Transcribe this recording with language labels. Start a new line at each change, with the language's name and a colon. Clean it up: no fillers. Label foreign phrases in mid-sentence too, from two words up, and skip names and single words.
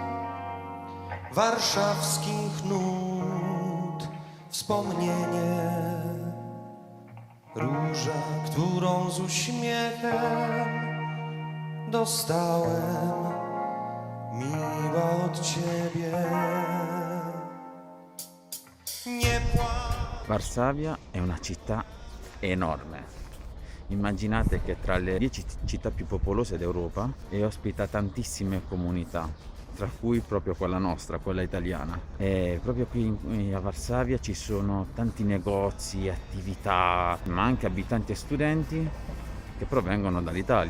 Polish: warszawskich nut wspomnienie, róża, którą z uśmiechem dostałem, miła od ciebie. Nie płacz.
Italian: Varsavia è una città enorme. Immaginate che tra le 10 città più popolose d'Europa e ospita tantissime comunità, tra cui proprio quella nostra, quella italiana. E proprio qui a Varsavia ci sono tanti negozi, attività, ma anche abitanti e studenti che provengono dall'Italia.